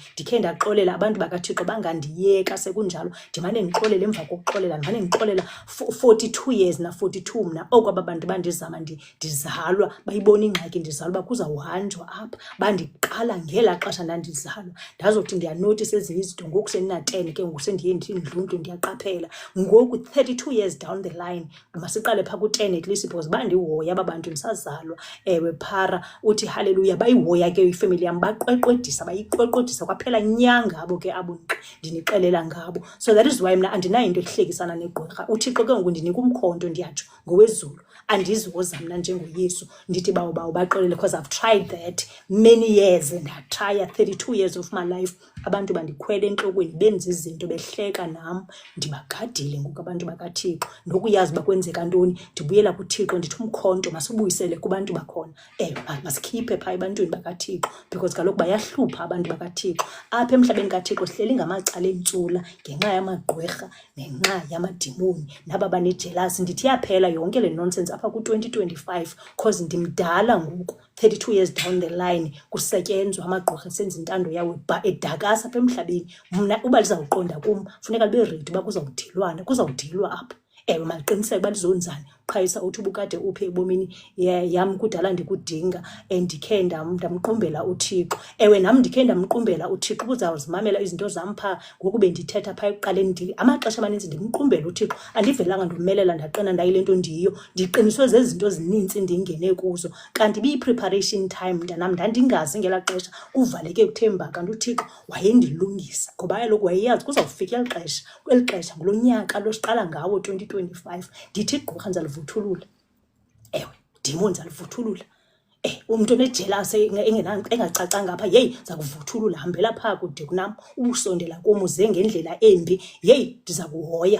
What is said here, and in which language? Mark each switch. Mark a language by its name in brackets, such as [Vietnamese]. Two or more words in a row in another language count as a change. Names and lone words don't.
[Xhosa] Ndikhe ndaxolela abantu bakaThixo bangandiyeka sekunjalo, ndimane ndixolele, emva kokuxolela ndimane ndixolela 42 years na 42 mna. Aba bantu bandizama, ndizalwa, bayibona ingxaki ndizalwa, kuzawuhanjwa apha. Bandiqala ngela xesha ndandizalwa, ndazothi ndiyanotice ezinye izinto ngoku sendina-10 ke ngoku sendiye ndindluntu, ndiyaqaphela. [English] Ngoku 32 years down the line, [Xhosa] masiqale phaa ku-10 [English] at least, [Xhosa] because bandihoya aba bantu ndisazalwa. Ewe, phara uthi haleluya, bayihoya ke ifamily yam, bayiqweqwedisa kwaphela nyanga abo ke abo ndinixelela ngabo. [English] So that is why [Xhosa] mna andinayo into ehlekisana negqwirha. uThixo ke ngoku ndinika umkhonto, ndiyatsho ngowezulu, andiziwoza mna njengoYesu ndithi bawo baxolele, [English] because I've tried that many years, and I try 32 years of my life. [Xhosa] Abantu bandikhwela entlokweni, benza izinto, behleka nam, ndibagadile ngoku abantu bakaThixo. Nokuyazi bakwenzeka ntoni, ndibuyela kuThixo, ndithi umkhonto masibuyisele kubantu bakhona. Masikhiphe phaa ebantwini bakaThixo, because kaloku bayahlupha abantu bakaThixo. Apha emhlabeni kaThixo sihleli ngamacala entsula ngenxa yamagqwirha nenxa yamadimoni naba banejelasi. Ndithi yaphela yonke le nonsense apha ku-2025, because ndimdala ngoku, [English] 32 years down the line, [Xhosa] kusetyenzwa amagqwirha senza intando yawo edakasa apha emhlabeni. Mna uba lizawuqonda kum, funeka libe ready uba kuzawudilwa apha. Ewe, maliqiniseke uba lizonzani. Qhayisa uthi ubukade uphi ebomini yam, kudala ndikudinga, ndikhe ndamqumbela uThixo. Ewe, nam ndikhe ndamqumbela uThixo, uzawuzimamela izinto zam phaa ngoku bendithetha phaa ekuqaleni. Amaxesha amaninzi ndimqumbela uThixo, andivelanga ndomelela ndaqina ndayile nto ndiyiyo, ndiqiniswe zezinto zininzi ndingene kuzo. Kanti ibiyi- [English] preparation time, [Xhosa] mntanam, ndandingazi ngelaa xesha kuvaleke kuthemba, kanti uThixo wayendilungisa, ngoba kaloku wayeyazi kuzawufika kweli xesha ngulo nyaka lo siqala ngawo 2025, ndithi igqwirha ndizalivuthulula. Ewe, demons alivuthulula. Umntu onejelasi engacacanga apha, yeyi, ndiza kuvuthulula, hambela phaa kude kunam, ubusondela kum, uze ngendlela embi, yeyi, ndiza kuhoya.